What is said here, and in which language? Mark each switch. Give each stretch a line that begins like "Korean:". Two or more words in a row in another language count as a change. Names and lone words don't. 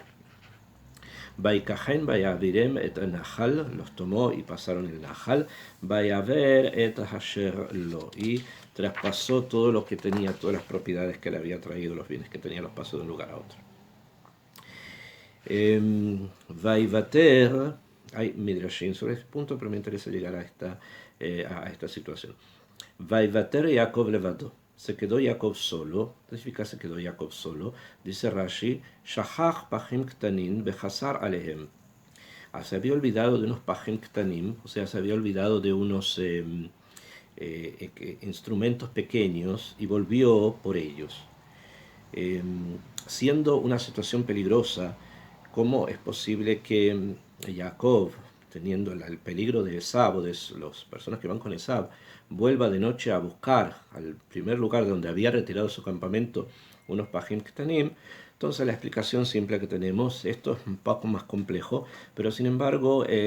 Hebrew: ויקחם ויעברם את הנחל,
Spanish: los tomó y pasaron el Nahal,
Hebrew: ויעבר את אשר לו,
Spanish: y traspasó todo lo que tenía, todas las propiedades que le había traído, los bienes que tenía, los pasó de un lugar a otro. Vaivater, hay midrashim sobre este punto, pero me interesa llegar a esta situación.
Hebrew: ויותר יעקב לבדו.
Spanish: Se quedó Jacob solo. ¿Qué significa se quedó Jacob solo?
Hebrew: Dice Rashi, שכח פכים קטנים וחזר עליהם.
Spanish: Se había olvidado de unos
Hebrew: פכים קטנים,
Spanish: o sea, se había olvidado de unos instrumentos pequeños y volvió por ellos. Siendo una situación peligrosa, ¿cómo es posible que Jacob teniendo el peligro de Esab o de las personas que van con Esab, vuelva de noche a buscar al primer lugar donde había retirado su campamento unos
Hebrew: פכים קטנים,
Spanish: entonces la explicación simple que tenemos, esto es un poco más complejo, pero sin embargo